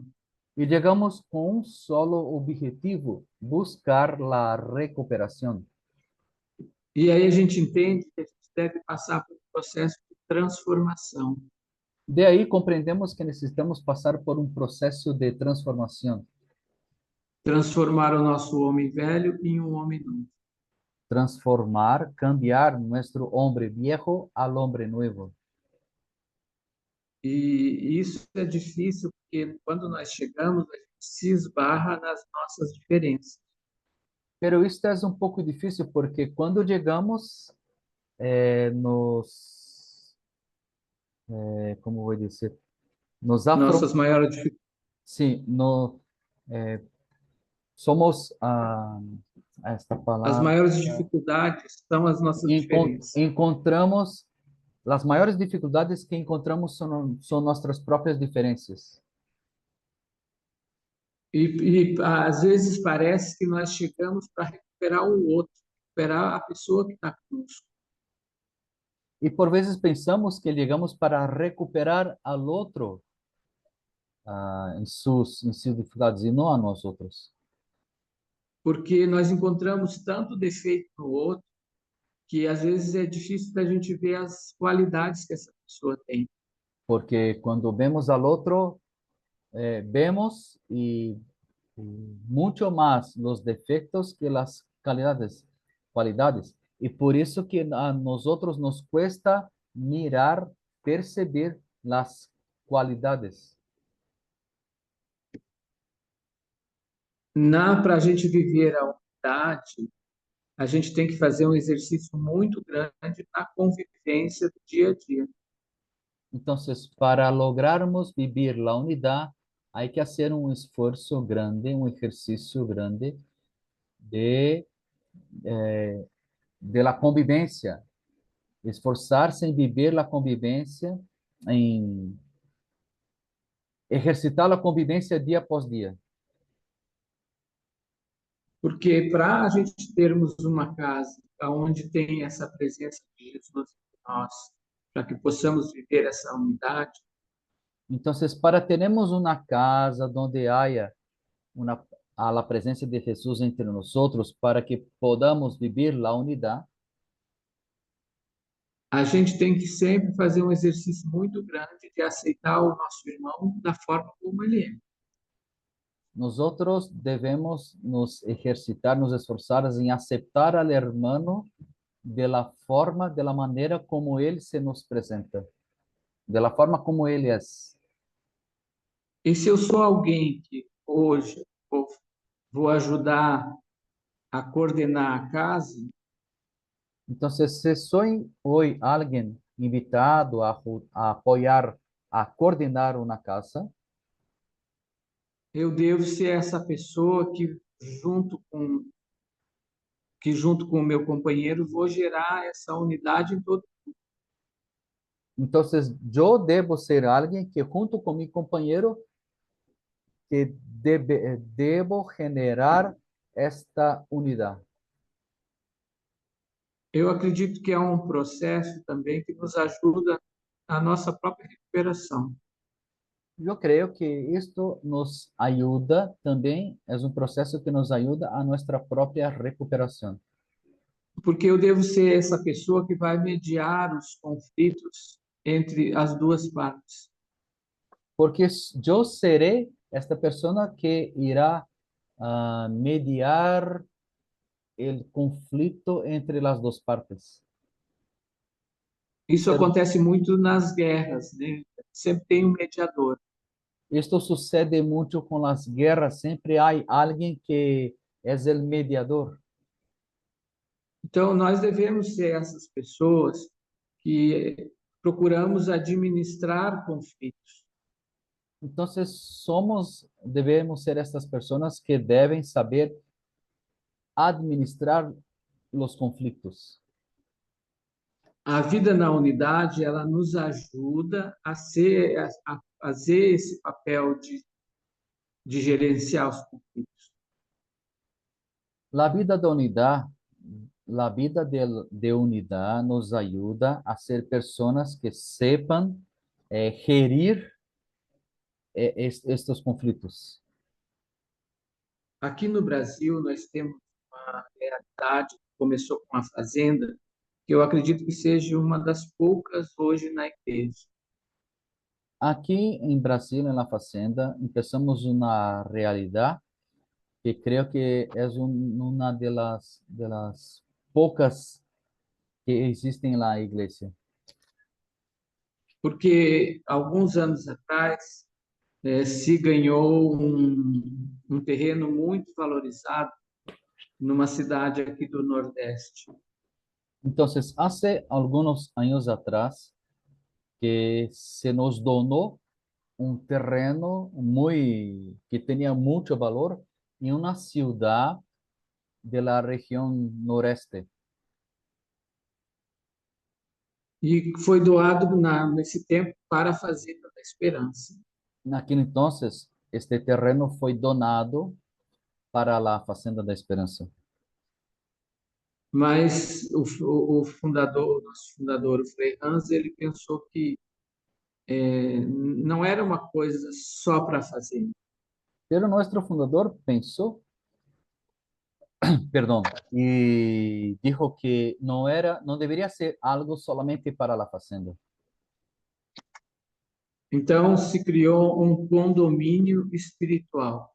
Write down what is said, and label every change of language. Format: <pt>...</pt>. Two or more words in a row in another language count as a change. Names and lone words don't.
<es>Y llegamos con un solo objetivo, buscar la recuperación.</es> <pt>E aí a gente entende que a gente deve passar por um processo de transformação.</pt> <es>De ahí comprendemos que necesitamos pasar por un proceso de transformación,</es> <pt>Transformar o nosso homem velho em um homem novo.</pt> <es>transformar, cambiar nuestro hombre viejo al hombre nuevo.</es> <pt>E isso é difícil porque quando nós chegamos, a gente se esbarra nas nossas diferenças.</pt> <es>Pero esto es un poco difícil porque cuando llegamos, ¿cómo voy a decir?</es> <pt>Nos Nossas maiores dificuldades.</pt> <es>sí, no, somos, esta</es> <pt>As</pt> <es>palabra,</es> <pt>maiores dificuldades são as nossas diferenças.</pt> <es>encontramos, las mayores dificultades que encontramos son nuestras propias diferencias.</es> <pt>E às vezes parece que nós chegamos para recuperar o outro, recuperar a pessoa que está conosco.</pt> <es>Y por veces pensamos que llegamos para recuperar al otro en sus dificultades y no a nosotros.</es> <pt>Porque nós encontramos tanto defeito no outro que às vezes é difícil da gente ver as qualidades que essa pessoa tem.</pt> <es>Porque cuando vemos al otro, vemos y mucho más los defectos que las cualidades. Y por eso que a nosotros nos cuesta mirar, percibir las cualidades.</es> <pt>Para a gente viver a unidade, a gente tem que fazer um exercício muito grande na convivência do dia a dia.</pt> <es>Entonces, para lograrmos vivir la unidad, hay que hacer un esfuerzo grande, un ejercicio grande de, eh, de la convivencia, esforzarse en vivir la convivencia, en ejercitar la convivencia día após día.</es> <pt>Porque para a gente termos uma casa onde tem essa presença de Jesus em nós, para que possamos viver essa unidade,</pt> <es>Entonces, para tenemos una casa donde haya a la presencia de Jesús entre nosotros, para que podamos vivir la unidad,</es> <pt>a gente tem que sempre fazer um exercício muito grande de aceitar o nosso irmão da forma como ele é.</pt> <es>nosotros debemos nos ejercitar, nos esforzar en aceptar al hermano de la forma, de la manera como él se nos presenta, de la forma como él es.</es> <pt>E se eu sou alguém que hoje vou ajudar a coordenar a casa,</pt> <es>Entonces, si soy hoy alguien invitado a apoyar, a coordinar una casa,</es> <pt>eu devo ser essa pessoa que junto com o meu companheiro vou gerar essa unidade em todo.</pt> <es>entonces yo debo ser alguien que junto con mi compañero que debo generar esta unidad.</es> <pt>Eu acredito que é um processo também que nos ajuda na nossa própria recuperação.</pt> <es>Yo creo que esto nos ayuda también, es un proceso que nos ayuda a nuestra propia recuperación.</es> <pt>Porque eu devo ser essa pessoa que vai mediar os conflitos entre as duas partes.</pt> <es>Porque yo seré esta persona que irá a mediar el conflicto entre las dos partes.</es> <pt>Isso acontece muito nas guerras, né? Sempre tem um mediador.</pt> <es>Esto sucede mucho con las guerras, siempre hay alguien que es el mediador.</es> <pt>Então, nós devemos ser essas pessoas que procuramos administrar conflitos.</pt> <es>Entonces, debemos ser estas personas que deben saber administrar los conflictos.</es> <pt>A vida na unidade, ela nos ajuda a fazer esse papel de gerenciar os conflitos.</pt> <es>La vida de unidad, la vida de unidad nos ayuda a ser personas que sepan gerir estos conflitos.</es> <pt>Aqui no Brasil, nós temos uma realidade que começou com a fazenda, que eu acredito que seja uma das poucas hoje na igreja.</pt> <es>Aquí en Brasil, en la Fazenda, empezamos una realidad que creo que es una de las pocas que existen en la iglesia.</es> <pt>Porque alguns anos atrás se ganhou um terreno muito valorizado numa cidade aqui do Nordeste.</pt> <es>Entonces, hace algunos años atrás que se nos donó un terreno que tenía mucho valor en una ciudad de la región noreste.</es> <pt>E foi doado nesse tempo para a Fazenda da Esperança.</pt> <es>Naquele entonces, este terreno fue donado para la Fazenda da Esperança.</es> <pt>Mas o fundador, o nosso fundador, o Frei Hans, ele pensou que não era uma coisa só para a fazenda.</pt> <es>Pero nuestro fundador pensó, perdón, y dijo que no debería ser algo solamente para la Fazenda.</es> <pt>Então se criou um condomínio espiritual.</pt>